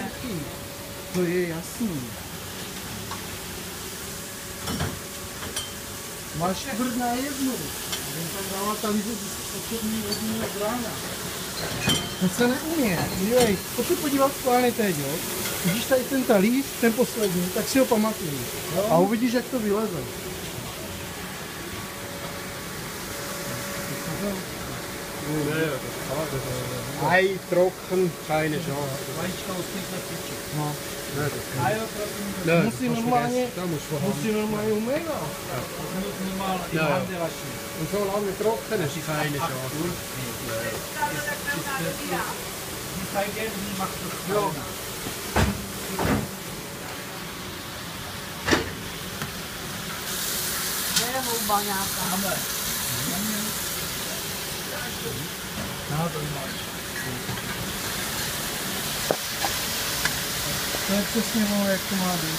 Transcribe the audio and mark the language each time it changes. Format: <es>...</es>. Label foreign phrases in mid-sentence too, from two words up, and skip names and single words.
<cs>suchý. To je jasný. Máš 4:01. On tam dává talíře o 4:01 od rána. To se neuměje. Dívej, pojď se podívat schválně teď, jo. Vidíš tady ten talíř, ten poslední, tak si ho pamatuj. A uvidíš, jak to vyleze.</cs> <de>Ei, trocken, keine Chance.</de> <cs>No. Ne, Musí normálně, musí normálně umývat.</cs> <de>Und so lange trocken ist keine Chance.</de> <cs>Jo. To je houba nějaká. To je přesně ono, jak to má být.</cs>